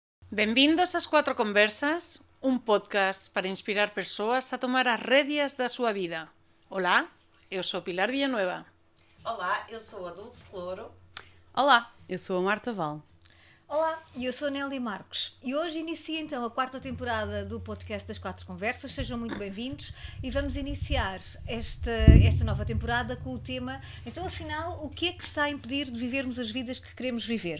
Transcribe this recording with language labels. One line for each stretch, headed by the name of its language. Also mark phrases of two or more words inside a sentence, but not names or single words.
Galician: Benvindos ás Cuatro Conversas, un podcast para inspirar persoas a tomar as rédeas da súa vida.
Portuguese: Olá, eu sou Pilar Villanueva. Olá, eu sou a Dulce Louro. Olá, eu sou a Marta Val. Olá, eu sou a Nélia Marcos e hoje inicia então a 4ª temporada do podcast das Quatro Conversas. Sejam muito bem-vindos e vamos iniciar esta nova temporada com o tema, então afinal, o que é que está a impedir de vivermos as vidas que queremos viver?